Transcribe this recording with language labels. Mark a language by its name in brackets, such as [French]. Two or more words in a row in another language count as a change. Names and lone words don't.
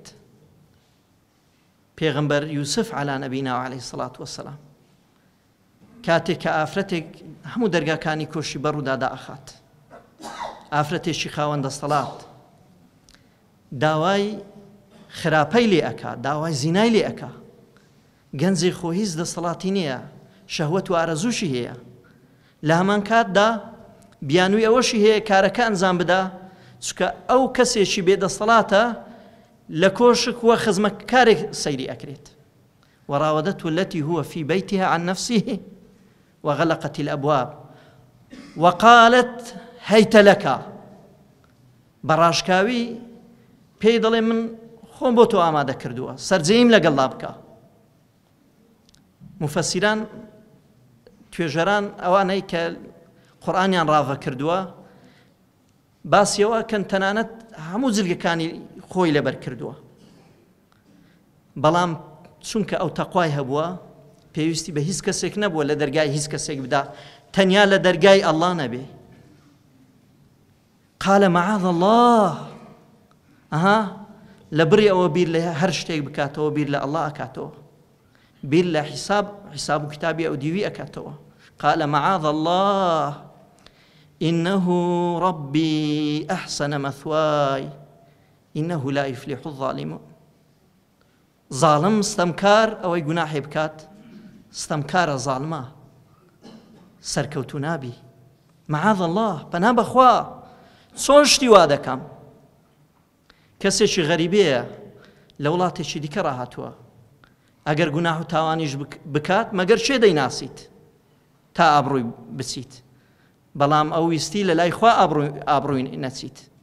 [Central Kurdish] پێغەمبەر یوسف [Arabic] عەلا نەبینا و عەلەیهی سەڵات وەسەلام [Central Kurdish] کاتێک کە ئافرەتێک هەموو دەرگاکانی کۆشی بەڕوودا دائەخات، ئافرەتێکی خاوەندە دەسەڵات، داوای خراپەی لێ ئەکا، داوای زینای لێ ئەکا. گەنجێک خۆ هیچ دەسەڵاتی نییە، شەهوەت و ئارەزووشی هەیە. لە هەمان کاتدا بیانووی ئەوەشی هەیە کارەکە ئەنجام بدا، چکە ئەو کەسێکی بێدەسەڵاتە لە کۆشک وە خزمەتکارێک سەیری ئەکرێت. [Arabic] وراودته التي هو في بيتها عن نفسه وغلقت الأبواب وقالت هيت لك. [Central Kurdish] بەڕاشکاوی پێی دەڵێ من خۆم بۆ تۆ ئامادە کردووە، سەرجەیم لەگەڵا بکە. مفەسیران توێژەران ئەوانەی کە قورئانیان ڕاوە کردووە باسیەوە کەن تەنانەت هەموو جلگەکانی خۆی لەبەر کردووە، بەڵام چونکە ئەو تەقوای هەبووە پێویستی بە هیچ کەسێک نەبووە لە دەرگای هیچ کەسێک بدا، تەنیا لە دەرگای ئەڵڵا نەبێ. [Arabic] قال معاذ الله. [Central Kurdish] لە بڕی ئەوە بیر لە هەر شتێک بکاتەوە، بیر لە ئەڵڵا ئەکاتەوە، بیر لە حیساب و کتابی ئەو دیوی ئەکاتەوە. [Arabic] قال معاذ الله إنه ربي أحسن مثواي إنه لا يفلح الظالمون. [Central Kurdish] ظالم ستەمکار ئەوەی گوناحێ بکات، ستەمکارە ظالمە سەرکەوتو نابی. [Arabic] معاذ الله، [Central Kurdish] پەنا بەخوا چۆن شتی وا دەکەم؟ کەسێکی غەریبەیە لە وڵاتێکی دیکە ڕاهاتووە، ئەگەر گوناح و تاوانیش بکات مەگەر چێ دەیناسیت تا ئابڕووی بچیت، بەڵام ئەو ویستی لە لای خوا ئابڕووی نەچیت.